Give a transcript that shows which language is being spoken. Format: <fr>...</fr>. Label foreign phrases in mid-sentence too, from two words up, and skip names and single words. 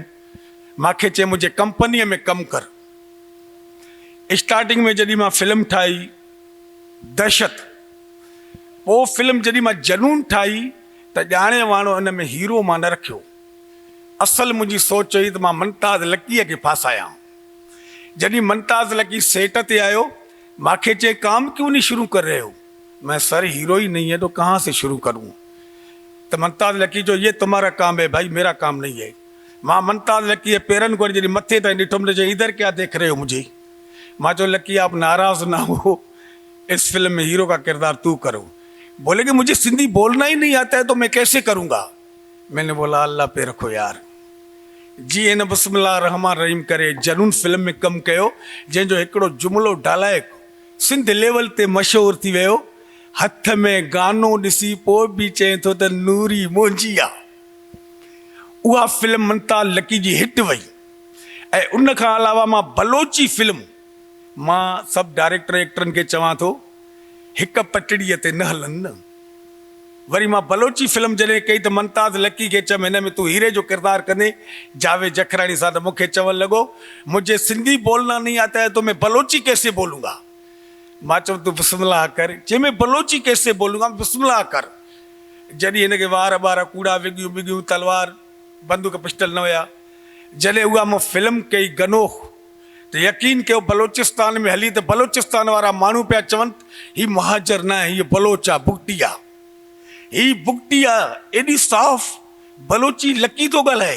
<sd>मूंखे चए मुंहिंजे कंपनीअ में कमु कर। स्टार्टिंग में जॾहिं मां फिल्म ठाही दहशत, पोइ फिल्म जॾहिं मां जनून ठाही त ॼाणे वाणो इन में हीरो मां न रखियो। असल मुंहिंजी सोच हुई त मां मुमताज़ लकीअ खे फासायां। जॾहिं मुमताज़ लकी सेट ते आयो, मूंखे चए</sd> <ur>کام کیوں نہیں شروع کر رہے ہو? میں سر ہیرو ہی نہیں ہے تو کہاں سے شروع کروں؟ تو ممتاز لکی جو یہ تمہارا کام ہے بھائی، میرا کام نہیں ہے.</ur> <sd>मां मुमताज़ लकी के पेरन को जॾहिं मथे ताईं ॾिठुमि त चई</sd> <ur>ادھر کیا دیکھ رہے ہو مجھے?</ur> <sd>मां चयो</sd> <ur>لکی آپ ناراض نہ ہو، اس فلم میں ہیرو کا کردار تو کرو. بولے کہ مجھے سندھی بولنا ہی نہیں آتا ہے تو میں کیسے کروں گا? میں نے بولا اللہ پہ رکھو یار.</ur> <sd>जी इन</sd> <ar>بسم الله رحمن رحيم</ar> <sd>करे जनून फिल्म में कमु कयो, जंहिंजो हिकिड़ो जुमिलो डालाए सिंध लेवल ते मशहूरु थी वियो। हथ में गानो ॾिसी पोइ बि चए थो त नूरी मुंहिंजी आहे। उहा फिल्म मुमताज़ लकी जी हिट वई। ऐं उन खां अलावा मां बलोची फिल्म, मां सभु डायरेक्टर एक्टरनि खे चवां थो हिक पटड़ीअ ते न हलनि न। वरी मां बलोची फिल्म जॾहिं कई त मुमताज़ लकी खे चयमि हिन में तूं हीरे जो किरदारु कंदे जावेद जखरानी सां। त मूंखे चवणु लॻो</sd> <ur>مجھے سندھی بولنا نہیں آتا ہے تو میں بلوچی کیسے بولوں گا?</ur> <sd>मां चयो तूं बिस्मिल्लाह कर। जंहिं में</sd> <ur>بلوچی کیسے بولوں گا?</ur> <sd>बिस्मिल्लाह कर। जॾहिं हिनखे वार ॿार कूड़ा विगियूं बिगियूं, तलवार बंदूक पिस्टल न हुया, जॾहिं उहा मूं फिल्म कई गनोह, तो यकीन कयो बलोचिस्तान में हली तो बलोचिस्तान वारा माण्हू पिया चवनि ही महाजर न आहे, हीअ बलोच आहे, बुगटी आहे, ही बुगटी आहे, एॾी साफ़ बलोची लकी थो ॻाल्हाए।</sd>